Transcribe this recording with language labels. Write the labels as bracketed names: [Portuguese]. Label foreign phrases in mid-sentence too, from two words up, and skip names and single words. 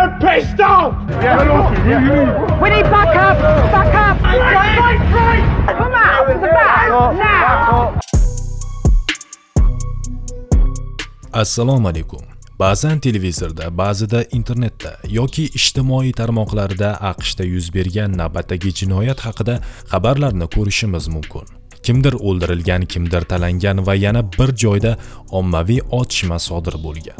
[English] Please stop! We need backup! Backup! Right! Come out to the back! Now! [Uzbek] Assalomu alaykum. Ba'zan televizorda, ba'zida internetda yoki ijtimoiy tarmoqlarda AQShda yuz bergan navbatdagi jinoyat haqida xabarlarni ko'rishimiz mumkin. Kimdir o'ldirilgan, kimdir talangan va yana bir joyda ommaviy otishma sodir bo'lgan.